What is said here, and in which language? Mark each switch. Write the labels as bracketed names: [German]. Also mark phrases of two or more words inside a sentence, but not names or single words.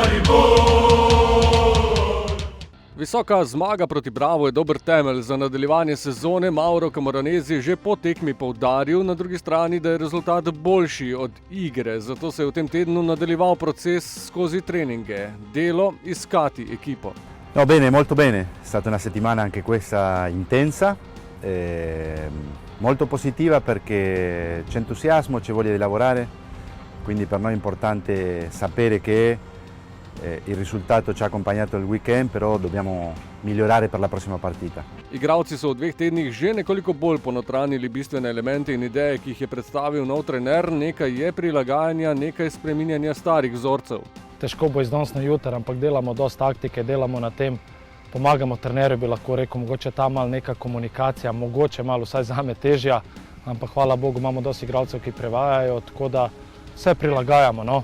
[Slovenian] Visoka zmaga proti Bravo je dober temelj za nadaljevanje sezone. Mauro Camoranesi je že po tekmi poudaril, na drugi strani, da je rezultat boljši od igre, zato se je v tem tednu nadaljeval proces skozi treninge, delo, iskati ekipo. [Italian] No, bene, molto bene. È stata una settimana anche questa intensa, molto positiva perché c'è entusiasmo, c'è voglia di lavorare, quindi per noi è importante sapere che il risultato ci ha accompagnato il weekend, però dobbiamo migliorare per la prossima partita. [Slovenian] Igralci so v 2 tednih že nekoliko bolj ponotranjili bistvene elemente in ideje, ki jih je predstavil nov trener. Nekaj je prilagajanja, nekaj spreminjanja starih vzorcev. Težko bo iz danes na jutri, ampak delamo dosti taktike, delamo na tem, pomagamo trenerju, bi lahko rekel, mogoče ta malo neka komunikacija, mogoče malo vsaj zame težja, ampak hvala Bogu imamo dosti igralcev, ki prevajajo, tako da vse prilagajamo, no.